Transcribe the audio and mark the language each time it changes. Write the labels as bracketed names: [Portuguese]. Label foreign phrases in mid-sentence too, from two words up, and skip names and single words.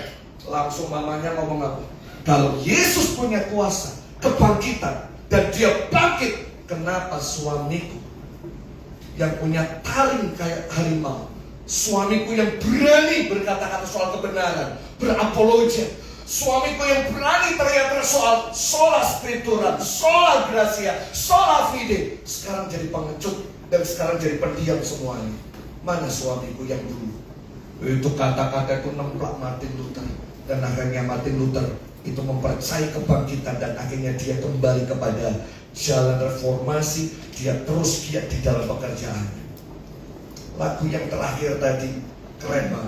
[Indonesian] Langsung mamanya ngomong apa? Kalau Yesus punya kuasa, kebangkitan, dan dia bangkit, kenapa suamiku yang punya taring kayak harimau, suamiku yang berani berkata-kata soal kebenaran, berapologia, suamiku yang berani teriak soal [Latin] sola scriptura, sola gracia, sola fide, [Indonesian] sekarang jadi pengecut dan sekarang jadi pendiam semuanya. Mana suamiku yang dulu? Itu kata-kata itu nemplak Martin Luther. Dan akhirnya Martin Luther itu mempercayai kebangkitan dan akhirnya dia kembali kepada jalan reformasi. Dia terus giat di dalam pekerjaannya. Lagu yang terakhir tadi keren banget.